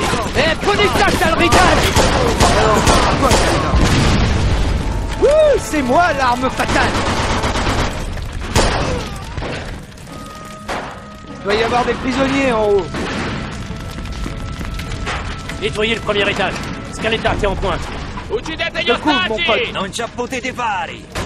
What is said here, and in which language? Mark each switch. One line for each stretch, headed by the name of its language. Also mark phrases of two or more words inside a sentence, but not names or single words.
French: Eh, prenez ça, sale ricane! Wouh, c'est moi l'arme fatale! Il doit y avoir des prisonniers en haut. Nettoyez le premier étage. Scaletta, t'es en pointe.
Italian: Uccidete gli
French: Je couvre, mon pote.
Italian: ostaggi! Non ci potete fare!